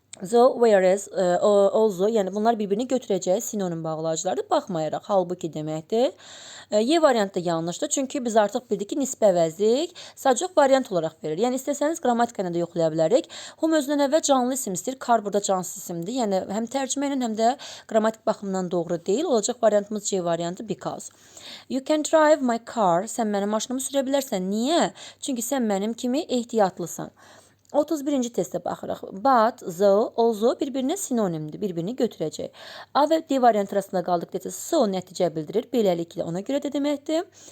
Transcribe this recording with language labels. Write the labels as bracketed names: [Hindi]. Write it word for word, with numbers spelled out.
[English] So, whereas, e, o- also, [Azerbaijani] yəni bunlar bir-birini götürəcək sinonim bağlaclardır, baxmayaraq, halbuki deməkdir. E, Y variantı da yanlışdır, çünki biz artıq bildik ki, nisbə əvəzlik sadəcə variant olaraq verir. Yəni, istəsəniz qrammatikana da yoxlaya bilərik. Hum özündən əvvəl canlı isim istəyir, kar burada cansız isimdir. Yəni, həm tərcümə ilə, həm də qrammatik baxımdan doğru deyil. Olacaq variantımız C variantı [English] because. You can drive my car. [Azerbaijani] Sən mənim maşınımı sürə bilərsən. Niyə? Çünki sən mənim kimi ehtiyatlısan. otuz birinci testə baxırıq. [English] But, though, also [Azerbaijani] bir-birinə sinonimdir. Bir-birini götürəcək. A və D variantı arasında qaldıq desə, [English] so [Azerbaijani] nəticə bildirir. Beləliklə ona görə də deməkdir.